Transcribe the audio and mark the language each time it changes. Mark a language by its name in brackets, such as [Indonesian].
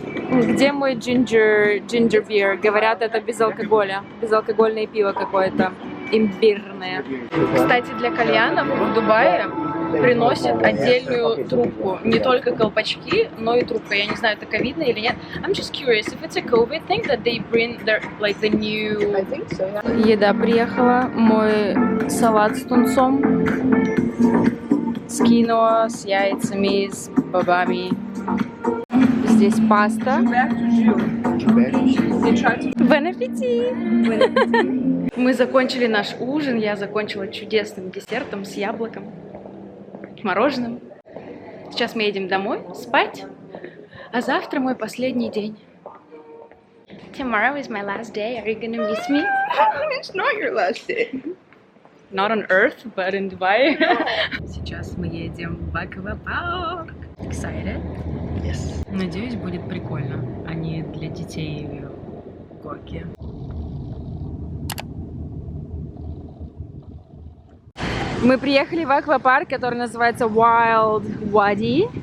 [Russian] Где мой ginger beer? Говорят, это без алкоголя. Безалкогольное пиво какое-то. Имбирное. Кстати, для кальянов в Дубае приносят отдельную трубку. Не только колпачки, но и трубка. Я не знаю, это ковидно или нет. [English] I'm just curious if it's a COVID thing that they bring their, like the new... I think so, yeah. [Russian] Еда приехала. Мой салат с тунцом. С киноа, с яйцами, с бобами. Здесь паста. Бон аппетит! Мы закончили наш ужин. Я закончила чудесным десертом с яблоком, мороженым. Сейчас мы едем домой спать. А завтра мой последний день. [English] Tomorrow is my last day. Are you gonna miss me? It's not your last day. Not on Earth, but in Dubai. [Russian] Сейчас мы едем в аквапарк. [English] Excited? Yes. [Russian] Надеюсь, будет прикольно, а не для детей горки. Мы приехали в аквапарк, который называется Wild Wadi.